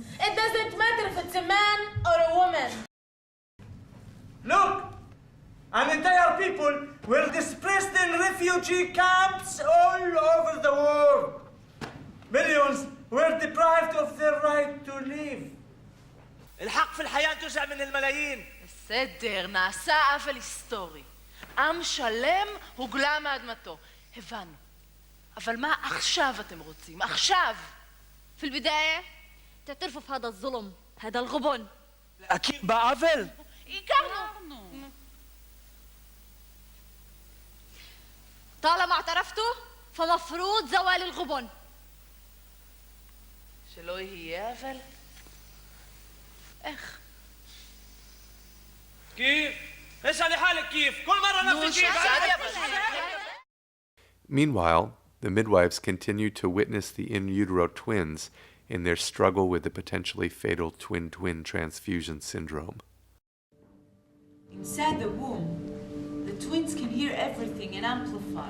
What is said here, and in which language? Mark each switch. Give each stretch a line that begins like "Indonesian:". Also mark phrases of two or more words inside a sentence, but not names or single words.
English: It doesn't matter if it's a man or a woman. Look! An entire people were displaced in refugee camps all over the world. Millions were deprived of their right to live.
Arabic: الحق في الحياة جزء من الملايين.
Hebrew: בסדר, נעשה עוול היסטורי. עם שלם הוגלה מאדמתו. הבנו. אבל מה עכשיו אתם רוצים? עכשיו!
Arabic: في البداية تعترفوا في هذا الظلم، هذا الغبن.
Hebrew: להכיר בעוול? הכרנו.
Arabic: طالما اعترفتوا فمفروض زوال الغبن.
Hebrew: שלא יהיה אבל? איך?
Arabic: كيف؟ اسألي حالك كيف؟ كل مرة نفس الشيء.
English: Meanwhile, the midwives continue to witness the in utero twins in their struggle with the potentially fatal twin-twin transfusion syndrome. Inside the womb, the twins can hear everything and amplify.